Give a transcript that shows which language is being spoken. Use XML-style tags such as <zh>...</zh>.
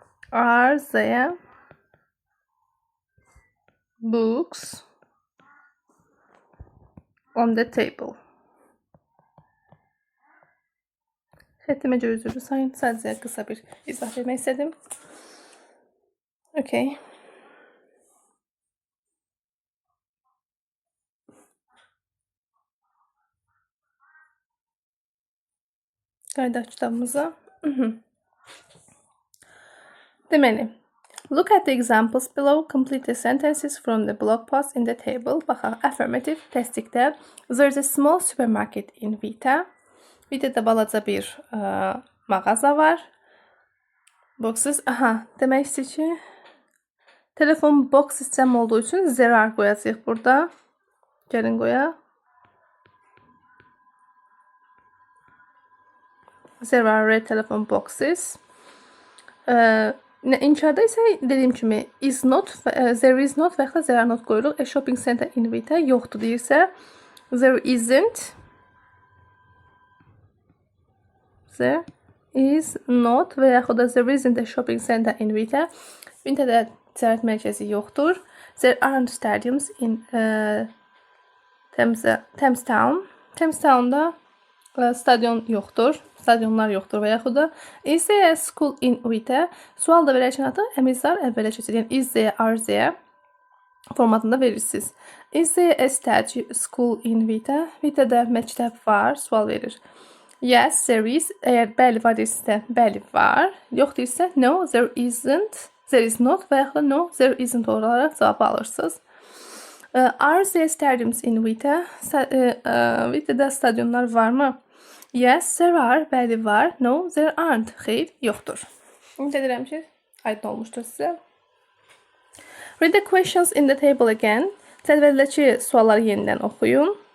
<en>Are there books on the table?</en> <az>Xəttimə görə üzrlü sayın. Sadəcə qısa bir izah vermək istədim.</az> <en>Okay.</en> <az>Qaydaq kitabımıza.</az> <en>Deməli, look at the examples below. Complete the sentences from the blog post in the table.</en> <az>Baxaq, affirmative, təsdiqdə.</az> <en>There's a small supermarket in Vita.</en> <az>Vita'da balaca bir mağaza var. Boxes, demək istəyir ki, telefon box sistem olduğu üçün there are qoyacaq burada. Gəlin qoyaq.</az> <en>There are red telephone boxes.</en> <az>İnkarda isə dediyim kimi is not, there is not və yaxud da there are not qoyuruq.</az> <en>A shopping center in Vita</en> <az>yoxdur deyirsə, there isn't.</az> <en>There is not</en> <az>və yaxud da</az> <en>there isn't a shopping center in Vita.</en> <az>Vita'da ticarət mərkəzi yoxdur.</az> <en>There aren't stadiums in Thames Town.</en> <az>Thames Town'da stadion yoxdur. Stadionlar yoxdur və yaxud da</az> <en>is there a school in Vita?</en> <az>Sual da verərkən adı əmizlər əvvələ keçir. Yəni is there, are there. formatında verirsiniz.</az> <en>Is there a statue school in Vita?</en> <az>Vita'da məktəb var, sual verir.</az> <en>Yes, there is.</en> <az>Əgər bəli var isə bəli var. Yox deyirsə</az> <en>no, there isn't. There is not</en> <az>və yaxud da</az> <en>no, there isn't</en> <az>olaraq cavabı alırsınız.</az> <en>Are there stadiums in Vita?</en> <az>Vita'da stadionlar varmı?</az> <en>Yes, there are.</en> <az>Bəli var.</az> <en>No, there aren't.</en> <az>Xeyr, yoxdur. Ümid edirəm ki, aydın olmuşdur sizə.</az> <en>Read the questions in the table again.</en> <az>Cədvəldəki sualları yenidən oxuyun.</az>